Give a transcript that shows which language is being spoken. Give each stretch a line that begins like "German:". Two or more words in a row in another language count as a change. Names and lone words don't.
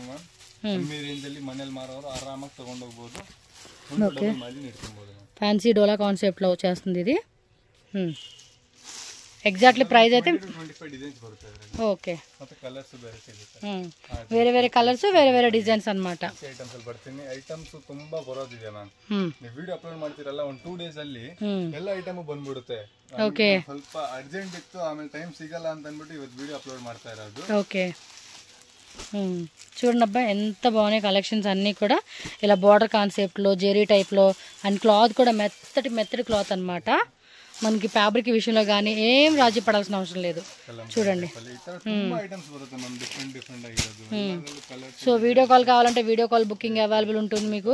English: Okay fancy
Telugu: డోలా కాన్సెప్ట్లో వచ్చేస్తుంది ఇది.
English: Exactly price
Telugu: అయితే ఓకే వేరే వేరే కలర్స్ వేరే వేರೆ ಡಿಸೈನ್ಸ್ ಅನ್మాట.
Kannada: ಐಟಮ್ಸ್ ತುಂಬಾ ಬರೋದಿದೆ ಮ್ಯಾಮ್. ನೀವು
English: video upload
Kannada: ಮಾಡ್ತಿರಲ್ಲ ಒಂದು 2 days ಅಲ್ಲಿ ಎಲ್ಲ ಐಟಮ್ ಬಂದ್ಬಿಡುತ್ತೆ. ಓಕೆ ಸ್ವಲ್ಪ ಅರ್ಜೆಂಟ್ ಇತ್ತು, ಆಮೇಲೆ ಟೈಮ್ ಸಿಗಲ್ಲ ಅಂತ ಅಂದ್ಬಿಟ್ಟು ಇವತ್ತು
English: video upload
Kannada: ಮಾಡ್ತಾ ಇರೋದು.
Telugu: ఓకే చూడండి అబ్బా ఎంత బాగున్నాయి కలెక్షన్స్ అన్నీ కూడా. ఇలా
English: border concept
Telugu: జెరీ టైప్లో
English: and cloth
Telugu: కూడా మెత్తటి క్లాత్ అనమాట. మనకి ఫ్యాబ్రిక్ విషయంలో కానీ ఏం రాజీ పడాల్సిన అవసరం లేదు. చూడండి
English: so video call
Telugu: కావాలంటే
English: video call booking available
Telugu: ఉంటుంది మీకు.